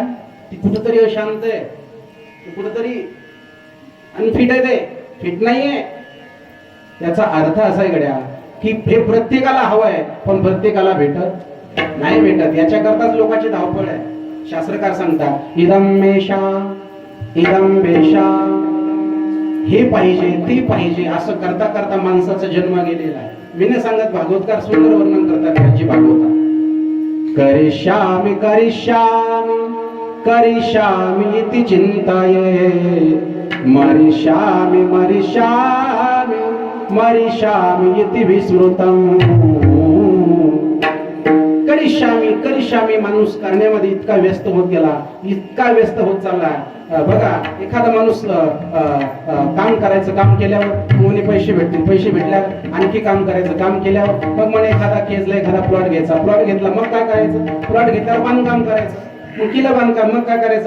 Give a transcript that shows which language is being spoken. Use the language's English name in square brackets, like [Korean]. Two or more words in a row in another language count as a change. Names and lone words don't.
[Marathi] ती कुठंतरी अशांत आहे, ती कुठंतरी अनफिट आहे, ते फिट नाहीये. याचा अर्थ असा आहे गड्या की हे प्रत्येकाला हवं आहे, पण प्रत्येकाला भेटत नाही, भेटत. याच्याकरताच लोकांची धावपळ आहे. शास्त्रकार सांगतात [Sanskrit] इदम मेषा इदम बेशा, [Marathi] हे पाहिजे ते पाहिजे असं करता करता माणसाचा जन्म गेलेला आहे. मी नाही सांगत, भागवतकार सुंदर वर्णन करतात त्यांची भागवता. [Sanskrit] करिष्यामि करिष्यामि करिष्यामि इति चिंताये, मरिष्यामि मरिष्यामि मरिष्यामि इति विस्मृतम्. करिष्यामी करिष्यामी [Marathi] माणूस करण्यामध्ये इतका व्यस्त होत गेला, इतका व्यस्त होत चालला. बघा, एखादा माणूस काम करायचं, काम केल्यावर म्हणे पैसे भेटतील, पैसे भेटल्यावर आणखी काम करायचं, काम केल्यावर मग म्हणे एखादा केजला एखादा प्लॉट घ्यायचा, प्लॉट घेतला मग काय करायचं? प्लॉट घेतल्यावर बांधकाम करायचं, मग केलं बांधकाम, मग काय करायचं?